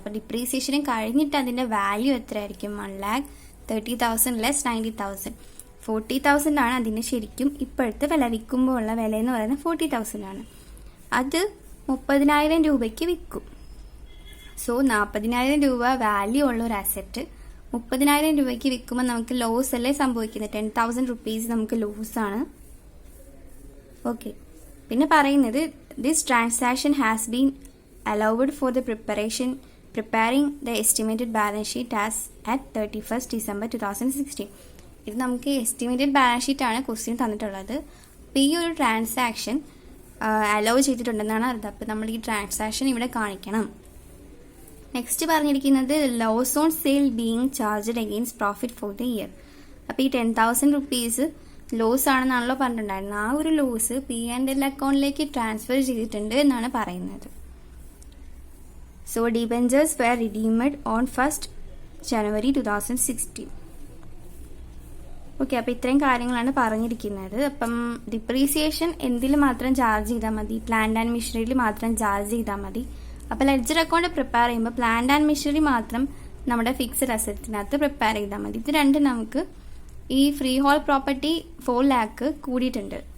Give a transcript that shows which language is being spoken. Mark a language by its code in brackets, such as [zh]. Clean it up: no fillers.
[ml] അപ്പോൾ ഡിപ്രീസിയേഷനും കഴിഞ്ഞിട്ട് അതിൻ്റെ വാല്യൂ എത്രയായിരിക്കും? 1,30,000 ലെസ് 90,000, 40,000 ആണ് അതിൻ്റെ ശരിക്കും ഇപ്പോഴത്തെ വില. വിൽക്കുമ്പോൾ ഉള്ള വില എന്ന് പറയുന്നത് 40,000 ആണ്. അത് 30,000 രൂപയ്ക്ക് വിൽക്കും. സോ 40,000 രൂപ വാല്യൂ ഉള്ള ഒരു അസറ്റ് 30,000 രൂപയ്ക്ക് വിൽക്കുമ്പോൾ നമുക്ക് ലോസ് അല്ലേ സംഭവിക്കുന്നത്? 10,000 റുപ്പീസ് നമുക്ക് ലോസാണ്. ഓക്കെ, പിന്നെ പറയുന്നത് [en] This transaction has been allowed for the preparing the estimated balance sheet as at 31st December 2016. [ml] ഇത് നമുക്ക് എസ്റ്റിമേറ്റഡ് ബാലൻസ് ഷീറ്റ് ആണ് ക്വസ്റ്റ്യൻ തന്നിട്ടുള്ളത്. അപ്പോൾ ഈ ഒരു ട്രാൻസാക്ഷൻ അലോ ചെയ്തിട്ടുണ്ടെന്നാണ് അർത്ഥം. അപ്പോൾ നമ്മൾ ഈ ട്രാൻസാക്ഷൻ ഇവിടെ കാണിക്കണം. നെക്സ്റ്റ് പറഞ്ഞിരിക്കുന്നത് [en] Loss on sale being charged against profit for the year. [ml] അപ്പോൾ ഈ 10,000 റുപ്പീസ് ലോസ് ആണെന്നാണല്ലോ പറഞ്ഞിട്ടുണ്ടായിരുന്നത്. ആ ഒരു ലോസ് P&L അക്കൗണ്ടിലേക്ക് ട്രാൻസ്ഫർ ചെയ്തിട്ടുണ്ട് എന്നാണ് പറയുന്നത്. [en] So debentures were redeemed on 1st January 2016. [ml] Okay, അപ്പോൾ ഇത്രയും കാര്യങ്ങളാണ് പറഞ്ഞിരിക്കുന്നത്. അപ്പം ഡിപ്രീസിയേഷൻ എന്തിൽ മാത്രം ചാർജ് ചെയ്താൽ മതി? പ്ലാന്റ് ആൻഡ് മെഷീനറിയിൽ മാത്രം ചാർജ് ചെയ്താൽ മതി. അപ്പോൾ ലെഡ്ജർ അക്കൗണ്ട് പ്രിപ്പയർ ചെയ്യുമ്പോൾ പ്ലാന്റ് ആൻഡ് മെഷീനറി മാത്രം നമ്മുടെ ഫിക്സഡ് അസറ്റിനകത്ത് പ്രിപ്പയർ ചെയ്താൽ മതി. ഇത് രണ്ടും നമുക്ക് ഈ ഫ്രീ ഹോൾ പ്രോപ്പർട്ടി 4 lakh കൂടിയിട്ടുണ്ട്.